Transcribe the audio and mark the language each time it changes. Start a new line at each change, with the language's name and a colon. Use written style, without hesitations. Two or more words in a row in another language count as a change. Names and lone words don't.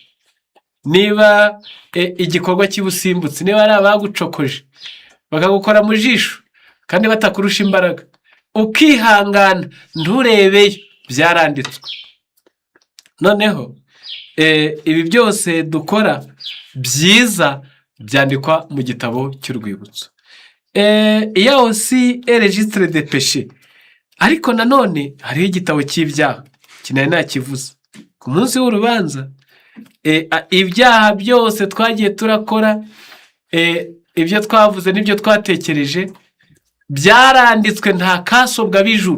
Kinyarwanda: Niba igikorwa cy'ubusimbutsi, niba ari abagucokoje bakagukora mu jisho kandi batakurusha imbaraga, ukihangana nturebeyo, byaranditswe. Noneho ibi byose dukora byiza byandikwa mu gitabo cy'urwibutso.
French: Iya aussi un registre de péché.
Kinyarwanda: Ariko nanone hariho igitabo cy'ibyaha, kinari nakivuze. ku munsi w'urubanza ibyaha byose twagiye turakora, ibyo twavuze n'ibyo twatekereje byaranditswe, nta kasobwa b'ijuru.